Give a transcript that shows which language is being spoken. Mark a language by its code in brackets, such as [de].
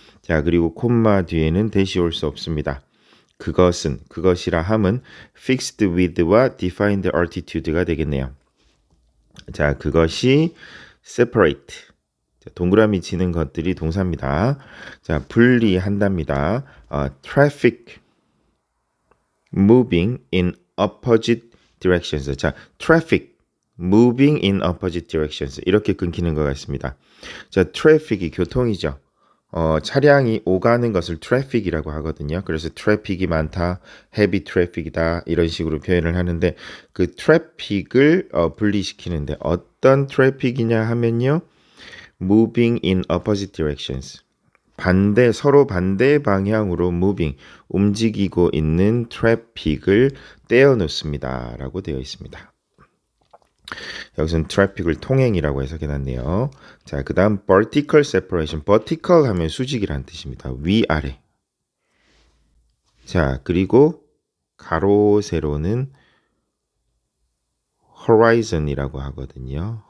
[ko] 자, 그리고 콤마 뒤에는 대시 올 수 없습니다. 그것이라 함은 fixed width와 defined altitude가 되겠네요. 자, 그것이 separate. 자, 동그라미 치는 것들이 동사입니다. 자, 분리한답니다. [en] traffic moving in opposite directions. 자, traffic moving in opposite directions. [ko] 이렇게 끊기는 것 같습니다. 자, traffic이 교통이죠. 차량이 오가는 것을 트래픽이라고 하거든요. 그래서 트래픽이 많다, 헤비 트래픽이다 이런 식으로 표현을 하는데 그 트래픽을 분리시키는데 어떤 트래픽이냐 하면요. [en] moving in opposite directions. [ko] 서로 반대 방향으로 moving, 움직이고 있는 트래픽을 떼어 놓습니다. 라고 되어 있습니다. 여기서는 트래픽을 통행이라고 해석해놨네요. 자, 그 다음 vertical separation. vertical 하면 수직이라는 뜻입니다. 위아래. 자, 그리고 가로 세로는 horizon이라고 하거든요.